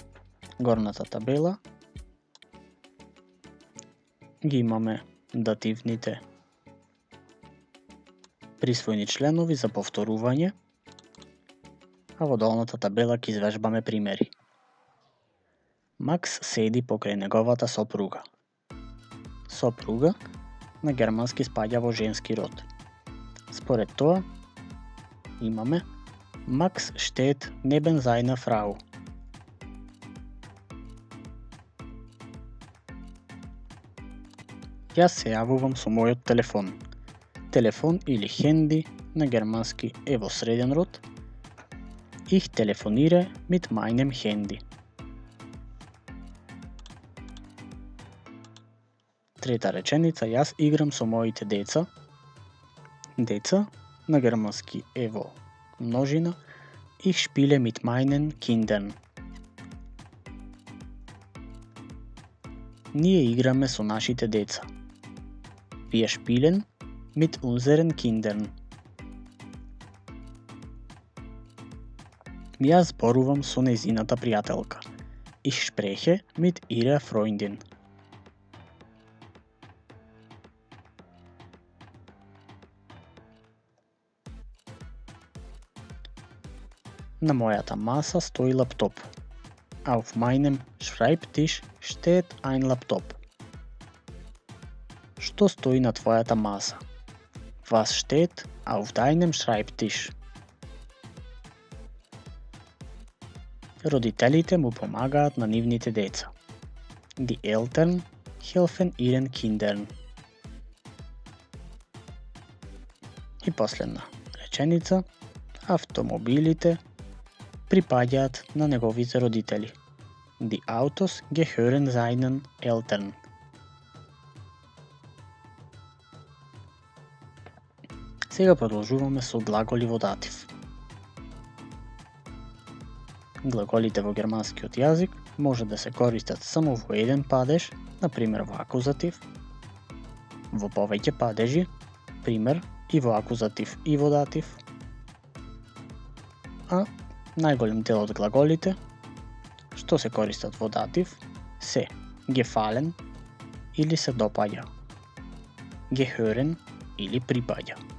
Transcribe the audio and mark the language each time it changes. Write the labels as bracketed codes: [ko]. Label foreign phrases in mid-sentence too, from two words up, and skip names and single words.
[mk] Горната табела ги имаме дативните присвоени членови за повторување, а во долната табела ќе извежбаме примери. Макс седи покрај неговата сопруга. Сопруга на германски спаѓа во женски род. Според тоа имаме [de] Макс steht neben seiner Frau. [mk] Јас се јавувам со мојот телефон. Телефон или хенди на германски е во среден род. [de] Ich telefoniere mit meinem Handy. [mk] Трета реченица, јас играм со моите деца. Деца на германски е во множина. [de] Ich spiele mit meinen Kindern. [mk] Ние играме со нашите деца. [de] Wir spielen mit unseren Kindern. [mk] Јас зборувам со нејзината пријателка. [de] Ich spreche mit ihrer Freundin. [mk] На мојата маса стои лаптоп. [de] Auf meinem Schreibtisch steht ein Laptop. [mk] Што стои на твојата маса? [de] Was steht auf deinem Schreibtisch? [mk] Родителите му помагаат на нивните деца. [de] Die Eltern helfen ihren Kindern. [mk] И последна реченица. Автомобилите припаѓаат на неговите родители. [de] Die Autos gehören seinen Eltern. [mk] Сега продолжуваме со глаголи во датив. Глаголите во германскиот јазик може да се користат само во еден падеж, например во акузатив, во повеќе падежи, пример и во акузатив и во датив, а најголем дел од глаголите што се користат во датив се gefallen или се допаѓа, gehören или припаѓа,